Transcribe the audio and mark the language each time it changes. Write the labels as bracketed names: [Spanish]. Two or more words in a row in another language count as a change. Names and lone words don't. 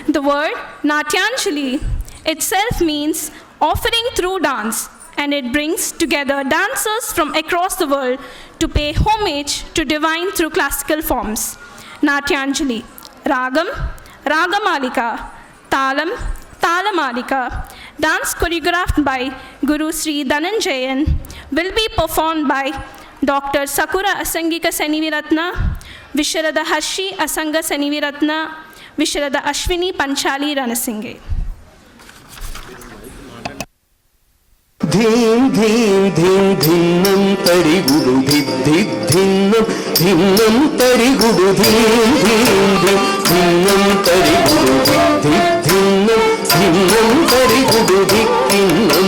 [English] The word Natyanjali itself means offering through dance, and it brings together dancers from across the world to pay homage to divine through classical forms. Natyanjali, Ragam, Ragamalika, Talam, Talamalika, dance choreographed by Guru Sri Dhananjayan, will be performed by Dr. Sakura Asangika Seniviratna, Visharada Harshi Asanga Seniviratna, Visharada Ashwini Panchali Ranasinghe. ಧೀಂ ಧೀಂ ಧೀಂ ಧಿನ್ನಂ ತರಿಗುಡು ಧಿದ್ ಧಿನ್ನಂ ಧಿನ್ನಂ ತರಿಗುಡು ಧೀಂ ಧೀಂ ಧಿಂ ಧಿನ್ನಂ ತರಿಗುಡು ಧಿದ್ ಧಿನ್ನಂ ಧಿನ್ನಂ ತರಿಗುಡು ಧಿಕ್ಕಿನ್ನಂ